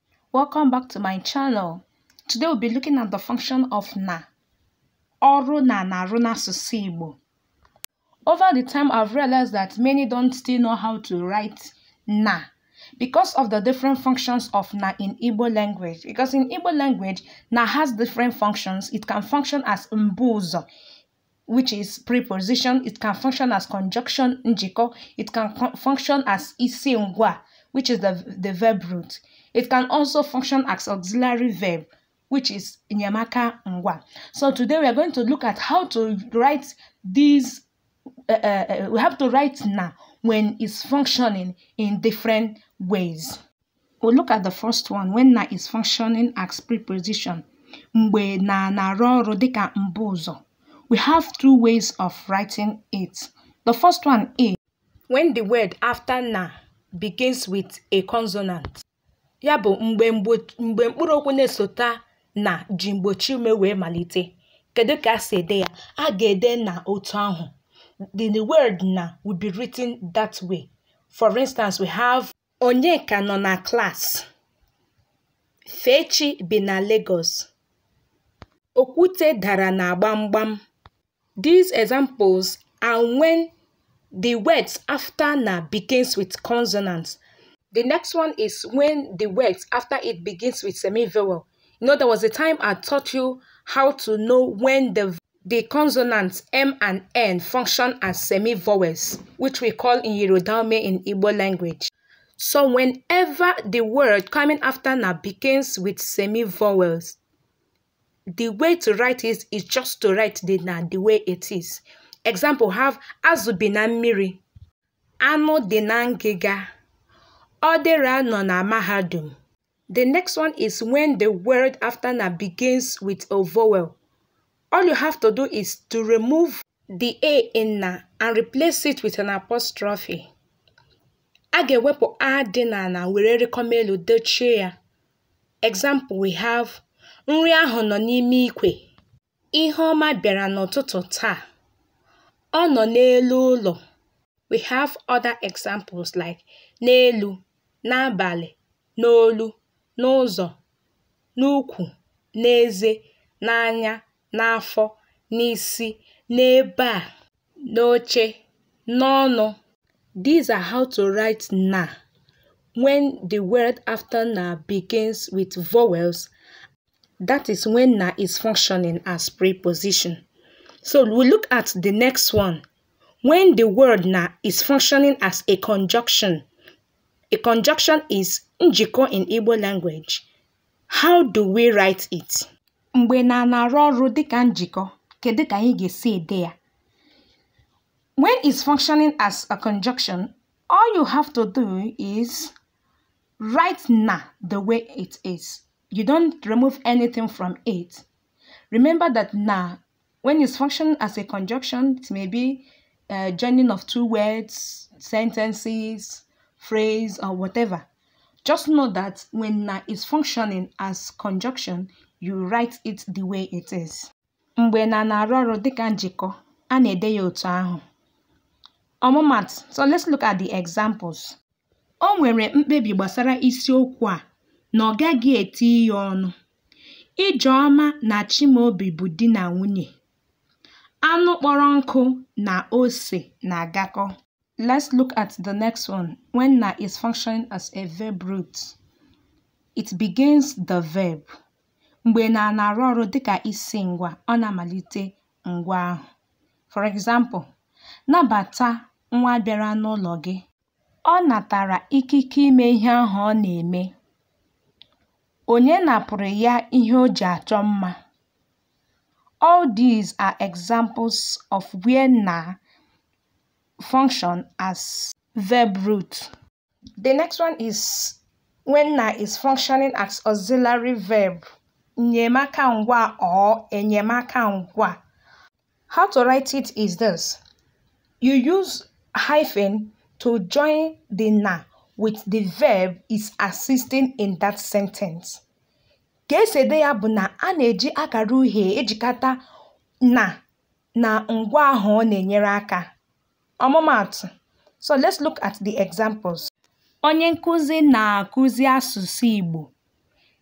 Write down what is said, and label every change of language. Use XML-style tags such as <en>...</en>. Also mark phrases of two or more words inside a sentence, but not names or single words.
<en>Welcome back to my channel. Today we'll be looking at the function of na.</en> <ig>Ọrụ na-arụ n'asụsụ Igbo.</ig> <en>Over the time, I've realized that many don't still know how to write na because of the different functions of na in Igbo language. Because in Igbo language, na has different functions. It can function as mbuzo, which is preposition. It can function as conjunction njiko. It can function as</en> <ig>isi ngwa,</ig> <en>which is the verb root. It can also function as auxiliary verb, which is</en> <ig>nyamaka ngwa.</ig> <en>So today we are going to look at how to write these. We have to write na when it's functioning in different ways. We'll look at the first one, when na is functioning as preposition.</en> <ig>Mgbe na-arụ ọrụ dịka mbuzo.</ig> <en>We have two ways of writing it. The first one is when the word after na begins with a consonant.</en> <ig>Ya bụ mgbe mkpụrụ okwu na-esota na ji mgbochi ume wee malite. Kedu ka si ede ya? A ga-ede na otu ahụ.</ig> <en>The word na will be written that way. For instance, we have</en> <ig>Onyeka nọ na class. Fechi bi na Lagos. Okwute dara na gbamgbam.</ig> <en>These examples are when the words after na begins with consonants. The next one is when the words after it begins with semi-vowel. You know, there was a time I taught you how to know when the consonants M and N function as semi-vowels, which we call in Yorodame in Igbo language. So whenever the word coming after na begins with semi-vowels, the way to write it is just to write the na the way it is. Example, have</en> <ig>Azụ bi na mmiri, Anụ dị na ngịga, Odide nọ na mahadum.</ig> <en>The next one is when the word after na begins with a vowel. All you have to do is to remove the A in na and replace it with an apostrophe.</en> <ig>A ga-ewepụ a dị na na were rekọma elu dochie ya.</ig> <en>Example, we have</en> <ig>Nri ahụ nọ n'ime ikwe. Ihe ọma bịara n'ụtụtụ taa. Ọ nọ n'elu ụlọ.</ig> <en>We have other examples like</en> <ig>n'elu, n'abalị, n'olu, n'ụzọ, n'ukwu, n'eze, n'anya, n'afọ, n'isi, n'ebe a, n'oche, n'ọnụ.</ig> <en>These are how to write na when the word after na begins with vowels. That is when na is functioning as preposition. So we'll look at the next one. When the word na is functioning as a conjunction. A conjunction is njiko in Igbo language. How do we write it?</en> <ig>Mgbe na-arụ ọrụ dịka njikọ, kedu ka anyị ga-esi ede ya?</ig> <en>When it's functioning as a conjunction, all you have to do is write na the way it is. You don't remove anything from it. Remember that na, when it's functioning as a conjunction, it may be a joining of two words, sentences, phrase, or whatever. Just know that when na is functioning as conjunction, you write it the way it is.</en> <ig>Mgbe na-arụ ọrụ dịka njikọ, a na-ede ya otu ahụ. Ọmụmatụ.</ig> <en>So let's look at the examples.</en> <ig>O nwere mkpebi gbasara isiokwu a na ọ gaghị eti ya ọnụ. Ijeọma na Chimaobi bụ di na nwunye. Anụ kpọrọ nkụ na ose na-agakọ.</ig> <en>Let's look at the next one. When na is functioning as a verb root, it begins the verb.</en> <ig>Mgbe na-arụ ọrụ dịka isi ngwa, ọ na-amalite ngwa ahụ.</ig> <en>For example,</en> <ig>nabata nwa bịara n'ụlọ gị. Ọ natara ikike ime ihe ahụ ọ na-eme. Onye napụrụ ya ihe o ji achọ mma.</ig> <en>All these are examples of where na function as verb root. The next one is when na is functioning as auxiliary verb.</en> <ig>Nyemaka ngwa or enyemaka ngwa.</ig> <en>How to write it is this. You use hyphen to join the na with the verb is assisting in that sentence.</en> <ig>Ka esi ede ya bụ na a na-eji akara uhie ejikọta na ngwa ahụ ọ na-enyere aka. Ọmụmatụ.</ig> <en>So let's look at the examples.</en> <ig>Onye nkụzi na-akụzi asụsụ Igbo.</ig>